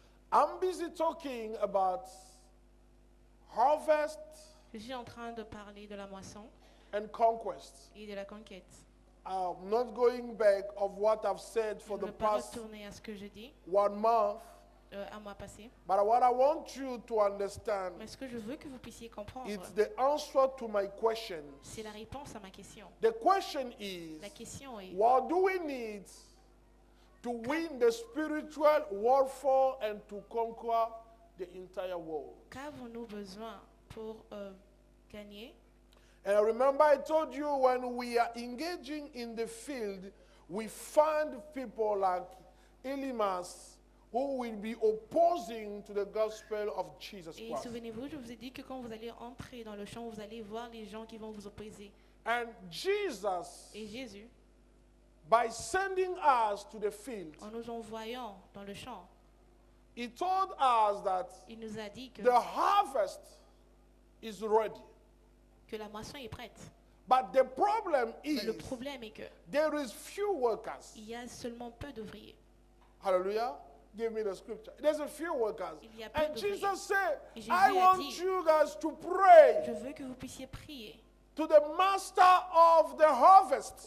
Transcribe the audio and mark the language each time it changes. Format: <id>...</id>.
<en>I'm busy talking about harvest.</en> <fr>Je suis en train de parler de la moisson</fr> <en>And conquest.</en> <fr>Et de la conquête.</fr> <en>I'm not going back of what I've said for the past</en> <fr>retourner à ce que je dis,</fr> <en>1 month.</en> <fr>un mois passé.</fr> <en>But what I want you to understand,</en> <fr>Mais ce que je veux que vous puissiez comprendre,</fr> <en>it's the answer to my question.</en> <fr>C'est la réponse à ma question.</fr> <en>The question is,</en> <fr>La question est,</fr> <en>what do we need to win the spiritual warfare and to conquer the entire world?</en> <fr>Qu'avons-nous besoin pour gagner?</fr> <en>And remember I told you when we are engaging in the field, we find people like Elimas who will be opposing to the gospel of Jesus</en> <fr>Et</fr> <en>Christ.</en> <fr>souvenez-vous, je vous ai dit que quand vous allez entrer dans le champ, vous allez voir les gens qui vont vous opposer.</fr> <en>And Jesus,</en> <fr>Et Jésus,</fr> <en>by sending us to the field,</en> <fr>en nous envoyant dans le champ,</fr> <en>he told us that</en> <fr>il nous a dit que</fr> <en>the harvest is ready.</en> <fr>la moisson est prête.</fr> <en>But the problem is,</en> <fr>Mais le problème est que</fr> <en>there is few workers.</en> <fr>il y a seulement peu d'ouvriers.</fr> <en>Hallelujah. Give me the scripture. There's a few workers.</en> <fr>Il y a peu</fr> <en>And</en> <fr>d'ouvriers.</fr> <en>Jesus said,</en> <fr>Et Jésus</fr> <en>I</en> <fr>a</fr> <en>want</en> <fr>dit,</fr> <en>you guys to pray</en> <fr>Je veux que vous puissiez prier</fr> <en>to the master of the harvest</en>